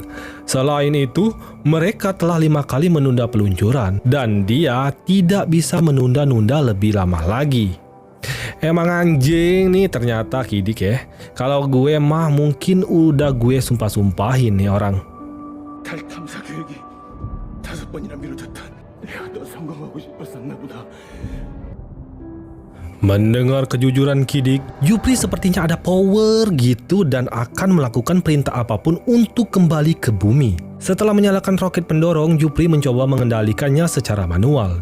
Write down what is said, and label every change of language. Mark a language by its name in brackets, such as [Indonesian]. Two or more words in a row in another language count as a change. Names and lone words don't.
[Indonesian] Selain itu, mereka telah 5 kali menunda peluncuran dan dia tidak bisa menunda-nunda lebih lama lagi. Emang anjing nih ternyata Kidik ya. Kalau gue mah mungkin udah gue sumpah-sumpahin nih orang. [Korean] 달 탐사 계획이 5번이나 미뤄졌다. 내가 더 성공하고 싶었었나 보다. [Indonesian] Mendengar kejujuran Kidik, Jupri sepertinya ada power gitu dan akan melakukan perintah apapun untuk kembali ke bumi. Setelah menyalakan roket pendorong, Jupri mencoba mengendalikannya secara manual.